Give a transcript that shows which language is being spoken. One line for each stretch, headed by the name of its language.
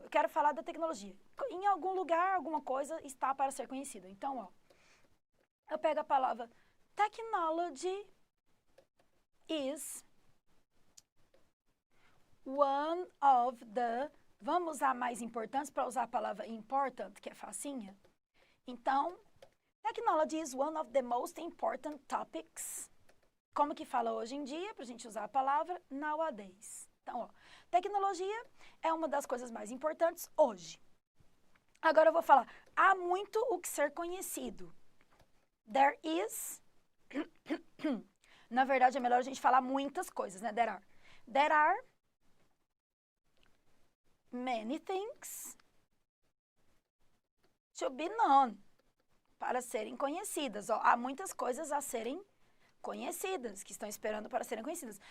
Portuguese: Eu quero falar da tecnologia. Em algum lugar, alguma coisa está para ser conhecida. Então, ó, eu pego a palavra
English: technology is one of the...
Portuguese: Vamos usar mais importantes para usar a palavra important, que é facinha. Então,
English: technology is one of the most important topics.
Portuguese: Como que fala hoje em dia, para a gente usar a palavra nowadays. Então, ó, tecnologia é uma das coisas mais importantes hoje. Agora eu vou falar, há muito o que ser conhecido.
English: There is...
Portuguese: Na verdade, é melhor a gente falar muitas coisas, né?
English: There are many things to be known,
Portuguese: para serem conhecidas. Ó, há muitas coisas a serem conhecidas, que estão esperando para serem conhecidas.